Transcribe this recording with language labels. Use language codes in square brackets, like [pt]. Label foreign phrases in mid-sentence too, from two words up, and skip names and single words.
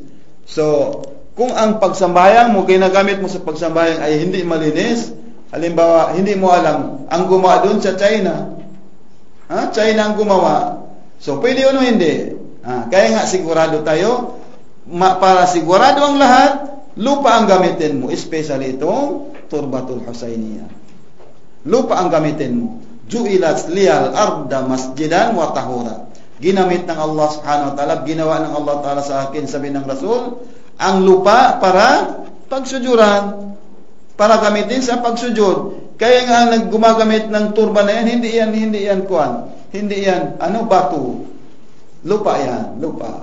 [tl] So, kung ang pagsambayang mo, ginagamit mo sa pagsambayang ay hindi malinis, halimbawa, hindi mo alam, ang gumawa doon sa China, China ang gumawa. So, pwede yun o hindi. Kaya nga, sigurado tayo, para sigurado ang lahat, lupa ang gamitin mo, especially itong Turbatul Husainiyah. Lupa ang gamitin mo. [ar] جعلت لي الأرض مسجدا وطهورا. [tl] Ginamit ng Allah [ar] سبحانه وتعالى, [tl] ginawa ng Allah ta'ala sa akin, sabi ng Rasul, ang lupa para pagsujuran, para gamitin sa pagsujud. Kaya nga gumagamit ng turba na yan, hindi yan batu. Lupa yan, lupa.